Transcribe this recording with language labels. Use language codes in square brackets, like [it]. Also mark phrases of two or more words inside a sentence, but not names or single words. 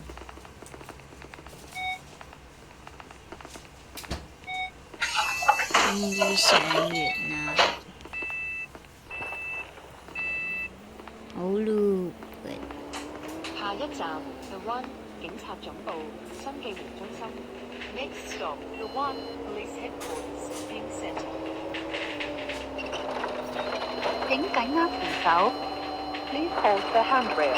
[yue] 終於上完啦，好嚕。下一站 The One 警察總部新紀元中心。 [en] Next stop The One Police Headquarters Pink Centre。 [yue] 請緊握扶手。 [en] Please hold the handrail。